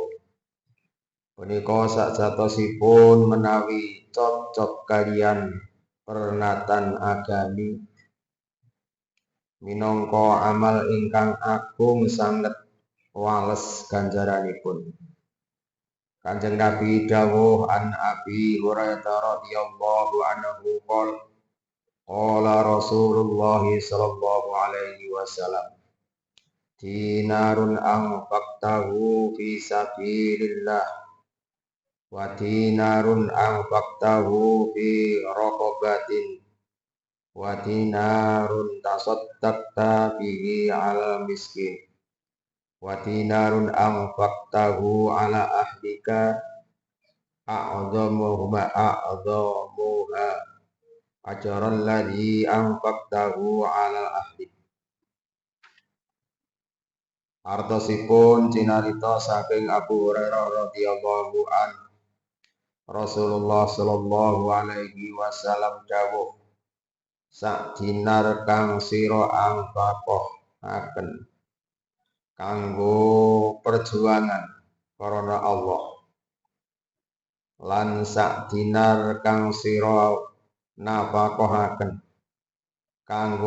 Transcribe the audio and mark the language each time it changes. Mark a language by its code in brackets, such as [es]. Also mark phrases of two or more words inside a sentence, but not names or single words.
[jv] Punika sakjatosipun menawi cocok kaliyan pernatan agami minangka amal ingkang agung sanget wales ganjaranipun. Kanjeng Nabi dawuh [ar] عن أبي هريرة رضي الله عنه قال رسول الله صلى الله عليه وسلم دينار أنفقته في سبيل الله ودينار أنفقته في رقبة ودينار تصدقت به المسكين ودينار أنفقته على أهلك أعظمها أجرا الذي أنفقته على أهلك. [jv] Artosipun cinarita saking Abu Hurairah [ar] رضي الله عنه [jv] Rasulullah [ar] صلى الله عليه وسلم [jv] dawuh sak dinar kang sira anfaqahaken kanggo perjuangan karena Allah lan sak dinar kang sira nafaqahaken kanggo